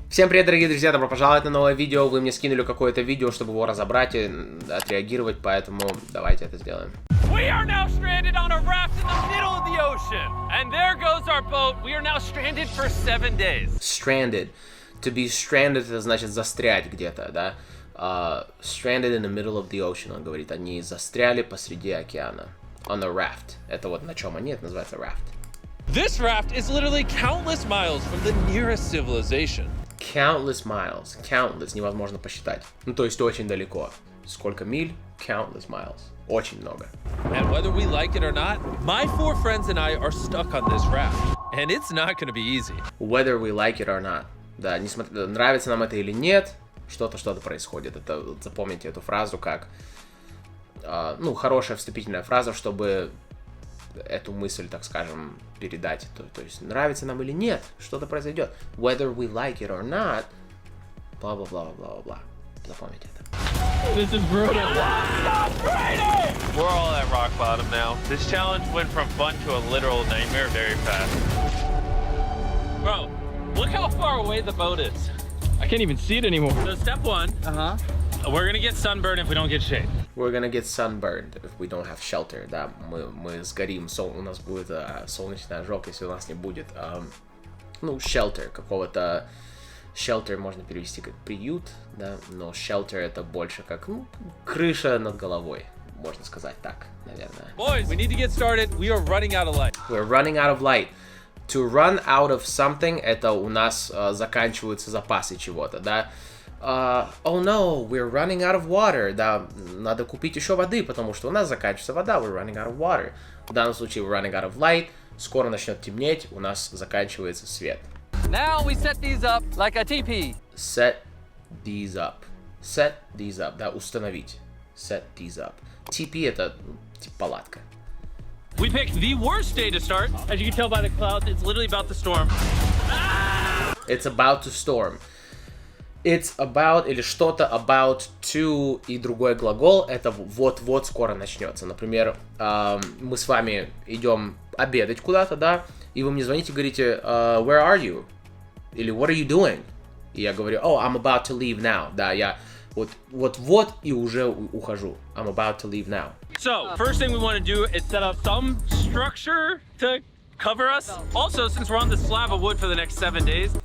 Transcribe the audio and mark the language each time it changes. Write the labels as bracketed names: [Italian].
[Russian] Всем привет, дорогие друзья, добро пожаловать на новое видео. Вы мне скинули какое-то видео, чтобы его разобрать и отреагировать, поэтому давайте это сделаем. [English] We are now stranded on a raft in the middle of the ocean. And there goes our boat. We are now stranded for 7 days. Stranded. To be stranded, [Russian] это значит застрять где-то, да? [English] Stranded in the middle of the ocean, [Russian] он говорит, они застряли посреди океана. [English] On a raft. [Russian] Это вот на чем они, это называется raft. [English] This raft is literally countless miles from the nearest civilization. Countless miles. Countless. [Russian] Невозможно посчитать. Ну, то есть очень далеко. Сколько миль? [English] Countless miles. [Russian] Очень много. [English] And whether we like it or not, my 4 friends and I are stuck on this raft. And it's not going to be easy. Whether we like it or not. [Russian] Да, несмотря, нравится нам это или нет, что-то происходит. Это, запомните эту фразу как, ну, хорошая вступительная фраза, чтобы эту мысль, так скажем, передать. То есть, нравится нам или нет, что-то произойдет. [English] Whether we like it or not, бла-бла-бла-бла-бла-бла. [Russian] Запомните это. [English] This is brutal. We're all at rock bottom now. This challenge went from fun to a literal nightmare very fast. Bro, look how far away the boat is. I can't even see it anymore. So step 1, we're gonna get sunburned if we don't get shade. We're gonna get sunburned if we don't have shelter. [Russian] Да, мы сгорим, у нас будет солнечный ожог, если у нас не будет, ну, shelter какого-то. Shelter можно перевести как приют, да, но shelter это больше как, ну, крыша над головой, можно сказать так, наверное. [English] Boys, we need to get started. We are running out of light. We're running out of light. To run out of something, [Russian] это у нас заканчиваются запасы чего-то, да. [English] Oh no, we're running out of water. [Russian] Да, надо купить еще воды, потому что у нас заканчивается вода. [English] We're running out of water. [Russian] В данном случае [English] we're running out of light. [Russian] Скоро начнет темнеть, у нас заканчивается свет. [English] Now we set these up like a teepee. Set these up. Set these up. [Russian] Да, установить. [English] Set these up. [Russian] Teepee это типа палатка. [English] We picked the worst day to start. As you can tell by the clouds, it's literally about to storm. It's about to storm. [Russian] It's about или что-то about to и другой глагол это вот-вот скоро начнется. Например, мы с вами идем обедать куда-то, да, и вы мне звоните и говорите, [English] where are you? [Russian] Или [English] what are you doing? [Russian] И я говорю, [English] oh, I'm about to leave now. [Russian] Да, я вот и уже ухожу. [English] I'm about to leave now. So, first thing we want to do is set up some structure to cover us. Also, since we're on this slab of wood for the next 7 days.